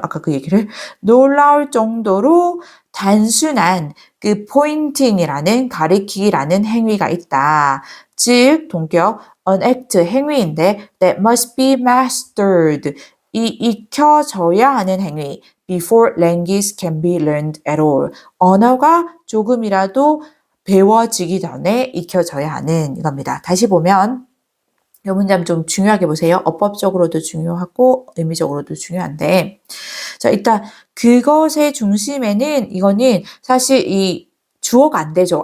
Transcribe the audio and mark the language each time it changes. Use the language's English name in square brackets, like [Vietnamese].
[Korean] 아까 그 얘기를 놀라울 정도로 단순한 그 pointing이라는 가리키기라는 행위가 있다. 즉 동격 [English] an act [Korean] 행위인데 [English] that must be mastered [Korean] 이 익혀져야 하는 행위 [English] before language can be learned at all. [Korean] 언어가 조금이라도 배워지기 전에 익혀져야 하는 이겁니다. 다시 보면 이 문장 좀 중요하게 보세요. 어법적으로도 중요하고 의미적으로도 중요한데 자 일단 그것의 중심에는 이거는 사실 이 주어가 안 되죠.